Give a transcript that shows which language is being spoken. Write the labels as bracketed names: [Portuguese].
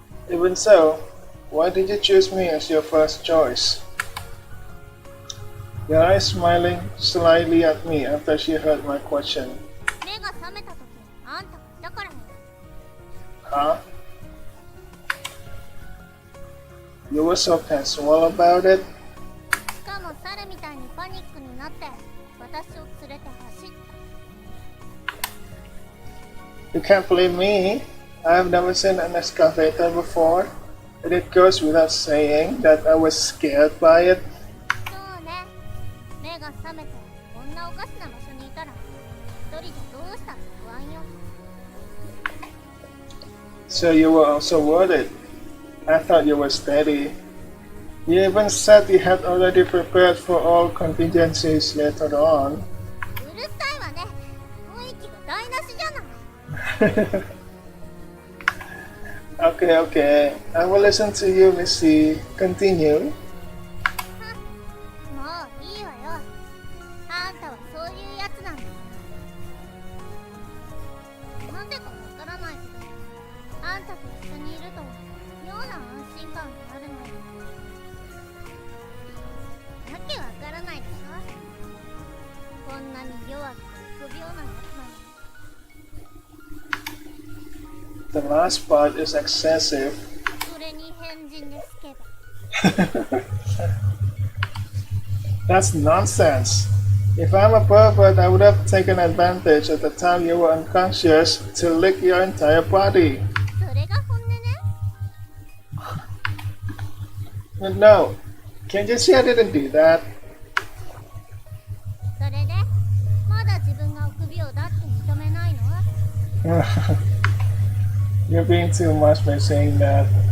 [English] Even so, why did you choose me as your first choice? Yara is smiling slyly at me after she heard my question. [Japanese] 目が覚めた時あんたがいたからね。 [English] Huh? You were so casual about it? [Japanese] しかも猿みたいにパニックになって私を連れて走った。 [English] You can't blame me. I have never seen an excavator before, and it goes without saying that I was scared by it. [Japanese] そうね。目が覚めてこんなおかしな場所にいたら一人でどうしたって不安よ。 [English] So you were also worried. I thought you were steady. You even said you had already prepared for all contingencies later on. [Japanese] うるさいわね。雰囲気が台無しじゃない。 [English] Okay, okay. I will listen to you, Missy. Continue. [Japanese] もういいわよ。あんたはそういうやつなんだ。なんでかわからないけど、あんたと一緒にいると妙な安心感があるのよ。わけわからないでしょ。こんなに弱くて臆病なやつなのに。 [English] The last part is excessive. [Japanese] それに変人ですけど。 [English] That's nonsense. If I'm a pervert, I would have taken advantage at the time you were unconscious to lick your entire body. [Japanese] それが本音ね。 [English] But no, can't you see I didn't do that? [Japanese] それで、まだ自分が臆病だって認めないの？ [English] You're being too much by saying that.